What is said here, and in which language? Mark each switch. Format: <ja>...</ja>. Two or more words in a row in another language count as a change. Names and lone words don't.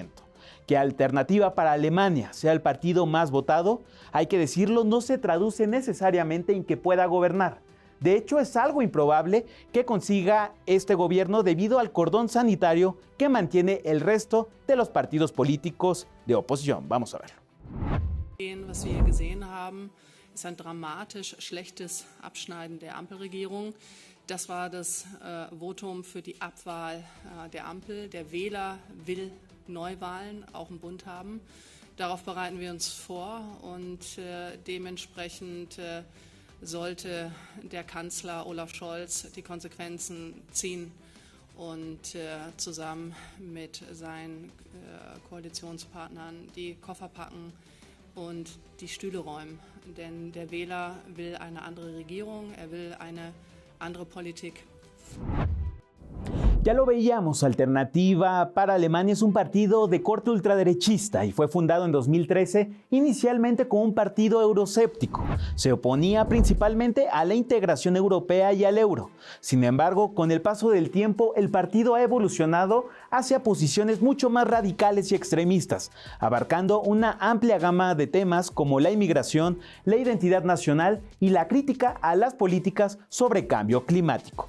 <es>Que Alternativa para Alemania sea el partido más votado, hay que decirlo, no se traduce necesariamente en que pueda gobernar. De hecho, es algo improbable que consiga este gobierno debido al cordón sanitario que mantiene el resto de los partidos políticos de oposición. Vamos a verlo.</es> <de>Was wir hier gesehen haben, ist ein dramatisch schlechtes Abschneiden der Ampelregierung. Das war das Votum für die Abwahl der Ampel. Der Wähler will Neuwahlen, auch im Bund haben. Darauf bereiten wir uns vor und dementsprechend sollte der Kanzler Olaf Scholz die Konsequenzen ziehen und zusammen mit seinen Koalitionspartnern die Koffer packen und die Stühle räumen. Denn der Wähler will eine andere Regierung, er will eine andere Politik.</de> <es>Ya lo veíamos, Alternativa para Alemania es un partido de corte ultraderechista y fue fundado en 2013 inicialmente como un partido euroscéptico. Se oponía principalmente a la integración europea y al euro. Sin embargo, con el paso del tiempo, el partido ha evolucionado hacia posiciones mucho más radicales y extremistas, abarcando una amplia gama de temas como la inmigración, la identidad nacional y la crítica a las políticas sobre cambio climático.</es>